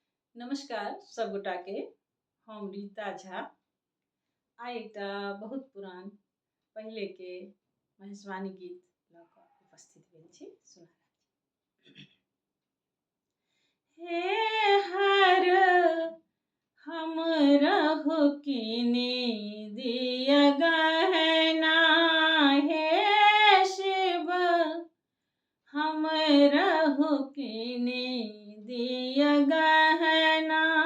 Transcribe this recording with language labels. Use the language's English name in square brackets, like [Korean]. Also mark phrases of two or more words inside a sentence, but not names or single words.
[Maithili] नमस्कार सब गोटा के। हम रीता झा आइ एकटा बहुत पुरान पहले के महेशवाणी गीत लऽ कऽ उपस्थित भेल छी। सुना हे हर हम रहु किनी दिया गहना, हे शिव हम रहु किनी दिया गहना।